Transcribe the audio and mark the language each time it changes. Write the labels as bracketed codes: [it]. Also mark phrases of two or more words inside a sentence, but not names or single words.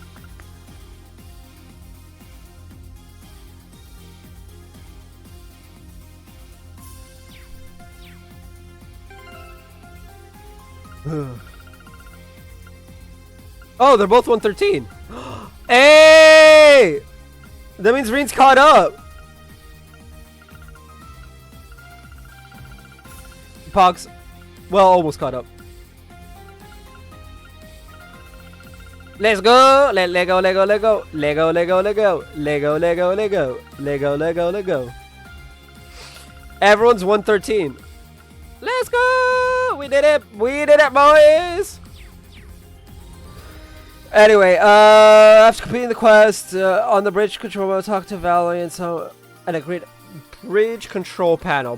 [en] Oh, they're both 113. Hey! That means Reen's caught up. Pogs. Well, almost caught up. Let's go! Lego, Lego, Lego. Lego, Lego, Lego. Lego, Lego, Lego. Lego, Lego, Lego. Everyone's 113. Let's go! We did it! We did it, boys! Anyway, after completing the quest on the bridge control, we'll talk to Valiant and a great bridge control panel.